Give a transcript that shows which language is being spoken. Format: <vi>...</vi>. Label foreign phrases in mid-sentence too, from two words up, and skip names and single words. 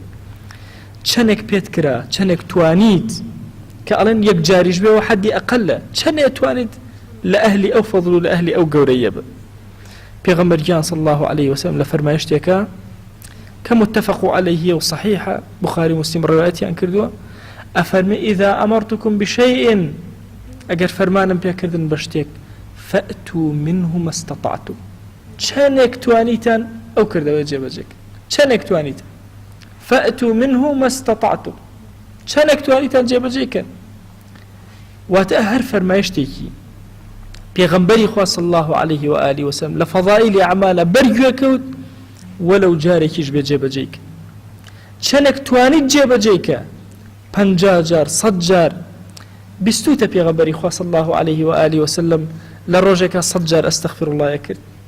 <ckb>چەندێک پێت کرا، چەندێک توانیت کە ئەڵێن یەک جاریش بێ و حەدی ئەقەلە، چەندێک توانیت لە ئەهلی ئەو فەضل و لە ئەهلی ئەو گەورەیە بە. پێغەمبەر گیان</ckb> <ar>صلی الله عليه وسلم</ar> <ckb>لە فەرمایشتێکە کە</ckb> <ar>متفق عليه</ar> <ckb>و صحیحە، بخاری مسلم ڕوایەتیان کردووە، ئەفەرمێ</ckb> <ar>ئیذا ئەمەرتکم بشەیء،</ar> <ckb>ئەگەر فەرمانم پێکردن بە شتێک</ckb> <ar>فەئتوا منه ما استطعتم،</ar> <ckb>چەندێک توانیتان ئەو کردەوەی جێبەجێک، چەندێک توانیتان</ckb> <ar>فەئتوا منه ما استطعتم،</ar> <ckb>چەندێک توانیتان جێبەجێکەن. واتە هەر فەرمایشتێکی پێغەمبەری خوا</ckb> <ar>صلی الله عليه و آله وسلم</ar> <ckb>لە فەضائیلی ئەعمالە بەرگوێ کەوت وەلەو جارێکیش بێ جێبەجێیک، چەندێک توانیت جێبەجێیکە 50 جار 100 جار بیستوتە پێغەمبەری خوا</ckb> <ar>صلی الله عليه و آله وسلم</ar> <ckb>لە ڕۆژێکە 100 جار</ckb> <ar>ئەستەغفر الله</ar> <ckb>کرد،</ckb>